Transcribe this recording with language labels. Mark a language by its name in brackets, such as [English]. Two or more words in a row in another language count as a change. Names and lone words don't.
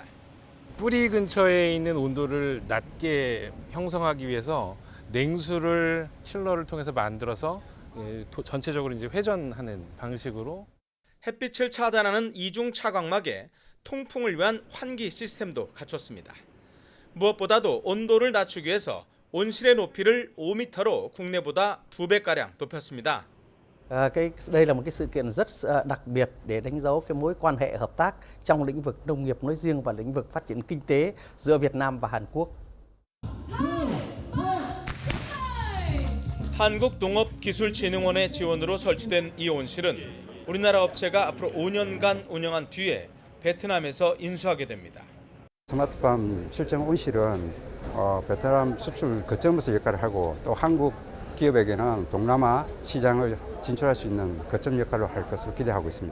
[Korean] 뿌리 근처에 있는 온도를 낮게 형성하기 위해서 냉수를 칠러를 통해서 만들어서 전체적으로 이제 회전하는 방식으로 햇빛을 차단하는 이중 차광막에 통풍을 위한 환기 시스템도 갖췄습니다. 무엇보다도 온도를 낮추기 위해서 온실의 높이를 5m로 국내보다 2배가량 높였습니다. [Vietnamese] Đây là một cái sự kiện rất đặc biệt để đánh dấu cái mối quan hệ hợp tác trong lĩnh vực nông nghiệp nói riêng và lĩnh vực phát triển kinh tế giữa Việt Nam và Hàn Quốc. [Korean] 한국농업기술진흥원의 지원으로 설치된 이 온실은 우리나라 업체가 앞으로 5년간 운영한 뒤에 베트남에서 인수하게 됩니다. 스마트팜 실증 온실은 베트남 수출 거점으로서 역할을 하고 또 한국 기업에게는 동남아 시장을 진출할 수 있는 거점 역할을 할 것으로 기대하고 있습니다.